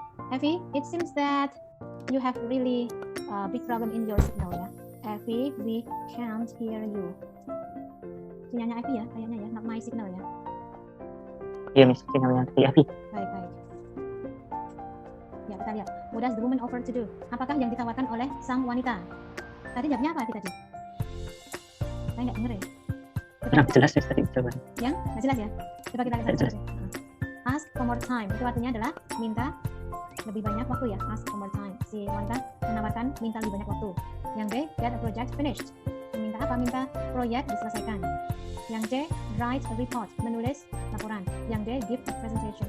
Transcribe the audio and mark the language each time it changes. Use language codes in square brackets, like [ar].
[en] Effie, it seems that you have really big problem in your signal ya. Effie, we can't hear you. [id] Sinyalnya Effie ya, kayaknya ya, [en] not my signal ya. [id] Iya, Miss, sinyalnya Effie. Baik. Ya, kita lihat. [en] What does the woman offer to do? [id] Apakah yang ditawarkan oleh sang wanita? Tadi jawabnya apa tadi? Saya nggak denger ya. Nah, jelas ya tadi jawaban. Yang? Nggak jelas ya? Coba kita lihat satu. Ask for more time. Itu artinya adalah minta lebih banyak waktu ya. Ask for more time. Si wanita menawarkan minta lebih banyak waktu. [en] Yang B, get a project finished. [id] Minta apa? Minta proyek diselesaikan. Yang C, write a report. Menulis laporan. [en] Yang D, give a presentation.